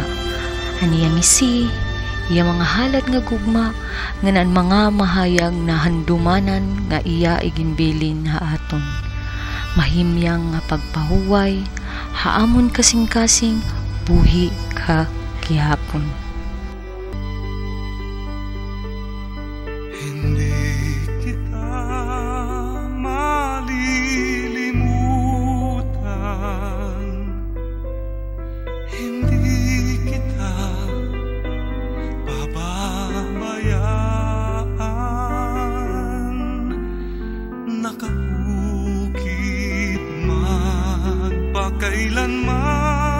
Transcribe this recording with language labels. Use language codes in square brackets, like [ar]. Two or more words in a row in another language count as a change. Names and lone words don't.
[war] Aniya ngisi, iya mga halad nga gugma, nga naan mga mahayag na handumanan nga iya iginbilin ha aton. Mahimyang nga pagpahuway, haamon kasing-kasing, buhi ka gihapon. [tl] Hindi kita malilimutan, hindi kita pababayaan, nakahukit magpakailanman